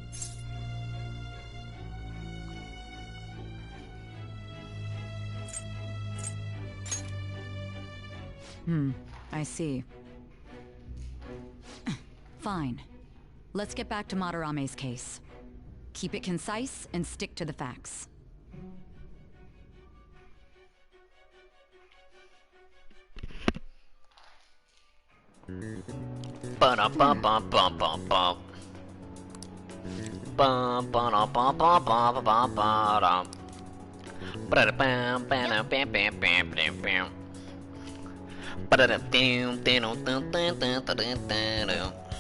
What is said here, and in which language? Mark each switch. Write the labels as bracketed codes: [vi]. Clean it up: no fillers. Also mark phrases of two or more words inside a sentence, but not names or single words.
[en] I see. Fine. Let's get back to Madarame's case. Keep it concise and stick to the facts. Ba-dum-bum-bum-bum-bum-bum. Bum bum bum bum bum bum bum bum. Ba-da-bam, bam, bam, bam, bam, bam, bam. Ba-da-da-dum, dum, dum, dum, dum, dum, dum.